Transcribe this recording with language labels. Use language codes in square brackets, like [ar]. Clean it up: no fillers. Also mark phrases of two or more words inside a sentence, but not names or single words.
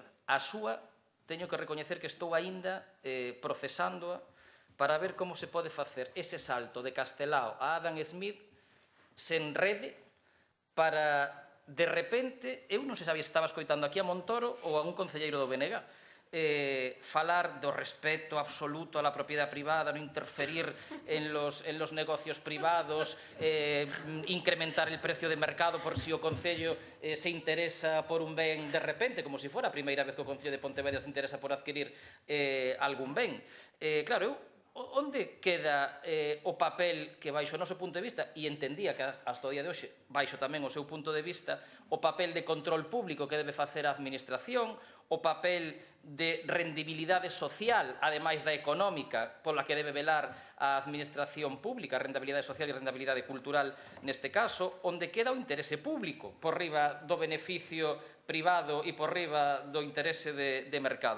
[gl] A súa, teño que recoñecer que estou aínda procesándoa para ver como se pode facer ese salto de Castelao a Adam Smith se enrede para, de repente, eu non sei se estaba escoitando aquí a Montoro ou a un concelleiro do BNG, falar do [es] respeto absoluto a la propiedad privada, no interferir en los negocios privados, incrementar el precio de mercado [gl] por si o Concello se interesa por un ben de repente, [es] como si fuera [gl] a primeira vez que o Concello de Pontevedra se interesa por adquirir algún ben. Claro, eu onde queda o papel que, baixo o noso punto de vista, e entendía que hasta o día de hoxe, baixo tamén o seu punto de vista, o papel de control público que debe facer a administración, o papel de rendibilidade social, ademais da económica, pola que debe velar a administración pública, a rentabilidade social e a rentabilidade cultural neste caso, onde queda o interese público, por riba do beneficio privado e por riba do interese de mercado.